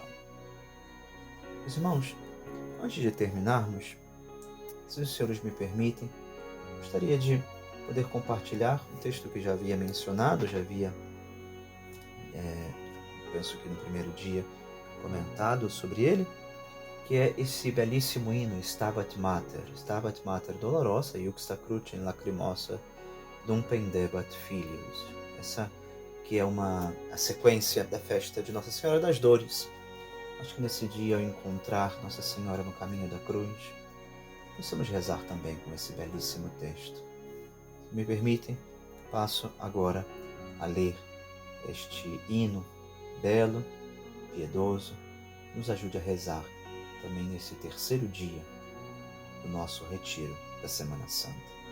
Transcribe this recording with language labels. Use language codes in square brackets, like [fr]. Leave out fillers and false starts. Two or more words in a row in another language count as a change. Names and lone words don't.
[pt] Meus irmãos, antes de terminarmos, se os senhores me permitem, gostaria de poder compartilhar um texto que já havia mencionado, penso que no primeiro dia, comentado sobre ele, que é esse belíssimo hino [la] Stabat Mater dolorosa, Iuxta crucem lacrimosa, dum pendebat filius. [pt] Essa que é a sequência da festa de Nossa Senhora das Dores. Acho que nesse dia, ao encontrar Nossa Senhora no caminho da cruz, possamos rezar também com esse belíssimo texto. Se me permitem, passo agora a ler este hino belo, piedoso, nos ajude a rezar também nesse terceiro dia do nosso retiro da Semana Santa.